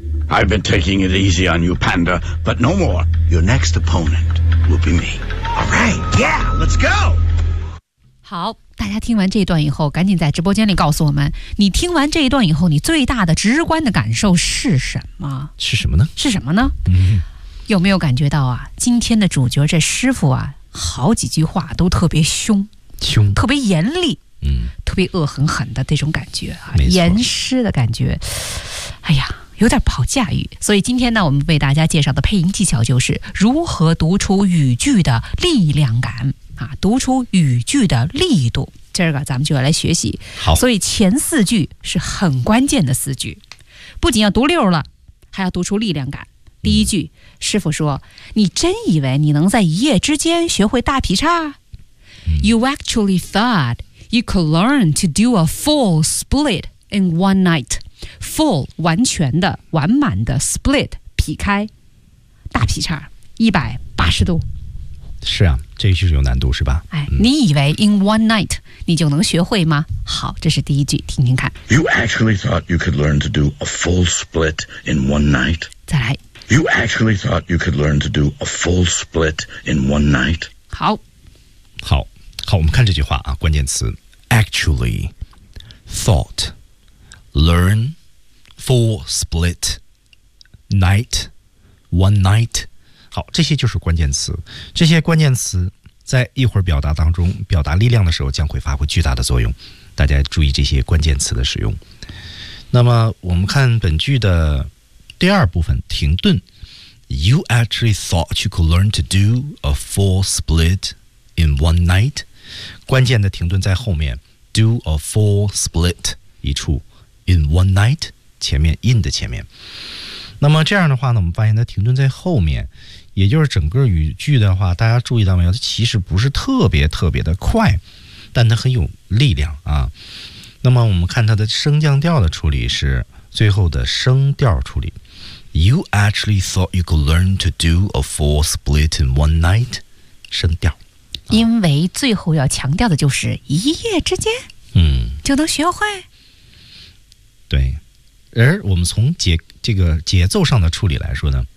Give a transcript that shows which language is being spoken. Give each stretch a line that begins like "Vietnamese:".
English: I've been taking it easy on you, Panda, but no more. Your next opponent will be me. All right, yeah, let's go.
Chinese: 好，大家听完这一段以后，赶紧在直播间里告诉我们，你听完这一段以后，你最大的直观的感受是什么？是什么呢？是什么呢？嗯，有没有感觉到啊？今天的主角这师傅啊，好几句话都特别凶，凶，特别严厉，嗯，特别恶狠狠的这种感觉啊，严师的感觉。哎呀。有点不好驾驭，所以今天呢，我们为大家介绍的配音技巧就是如何读出语句的力量感啊，读出语句的力度。今儿个咱们就要来学习。好，所以前四句是很关键的四句，不仅要读溜了，还要读出力量感。第一句，师傅说：“你真以为你能在一夜之间学会大劈叉？”
English: You actually thought you could learn to do a full split in one night.
Chinese: Full 完全的完满的 split 劈开大劈叉180度，是啊，这句是有难度是吧？哎，你以为
English: in one night
Chinese: 你就能学会吗？好，这是第一句，听听看。
English: You actually thought you could learn to do a full split in one night?
Chinese: 再来。
English: You actually thought you could learn to do a full split in one night?
Chinese: 好，好，好，我们看这句话啊，关键词
English: actually thought。 Learn, full split, night, one night.
Chinese: 好，这些就是关键词。这些关键词在一会儿表达当中，表达力量的时候将会发挥巨大的作用。大家注意这些关键词的使用。那么我们看本句的第二部分，停顿。
English: You actually thought you could learn to do a full split in one night?
Chinese: 关键的停顿在后面。
English: Do a full split
Chinese: 一处。
English: In one night,
Chinese: 前面 in 的前面。那么这样的话呢，我们发现它停顿在后面，也就是整个语句的话，大家注意到没有，它其实不是特别特别的快，但它很有力量啊。那么我们看它的升降调的处理是最后的升调处理。
English: You actually thought you could learn to do a full split in one night?
Chinese: 升调。因为最后要强调的就是一夜之间，嗯，就能学会。对，而我们从节奏上的处理来说呢